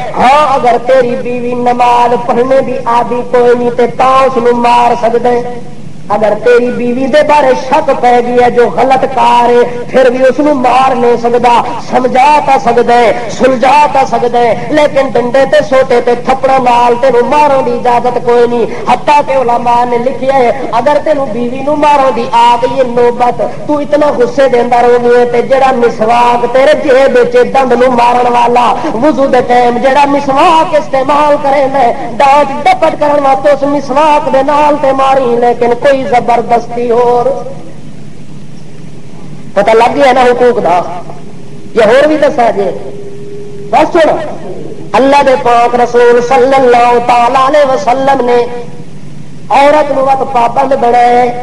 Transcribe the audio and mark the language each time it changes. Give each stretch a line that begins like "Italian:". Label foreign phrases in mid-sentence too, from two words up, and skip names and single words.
Punjabi: ہاں اگر تیری بیوی نماز پڑھنے دی عادی کوئی نہیں تے تاں اس نو مار سکدے. اگر تیری بیوی دے بارے شک پہ گیا جو غلط کار ہے
Urdu: پھر بھی اس مار نہیں سکتا, سمجھا تا سکتا ہے, سلجھا تا سکتا ہے,
Punjabi: لیکن ڈنڈے تے سوٹے تے تھپڑا نال تینوں مارن دی اجازت کوئی نہیں. حتیٰ کہ علماء نے لکھیا ہے اگر تینوں بیوی نو مارن دی آ گئی نوبت, تو اتنا غصے دے اندر ہو گئے تے جڑا مسواک تیرے جیب وچ دند نو مارن والا وضو دے ٹائم جڑا مسواک استعمال کریندا ہے ڈانٹ ڈپٹ کرن واسطے اس مسواک دے نال تے ماری, لیکن کوئی زبردستی اور پتہ لگ گیا نا حقوق دا. یہ اور بھی دسا جی بس سن, اللہ دے پاک رسول صلی اللہ تعالی علیہ وسلم نے عورت نو وقت پابند بنایا.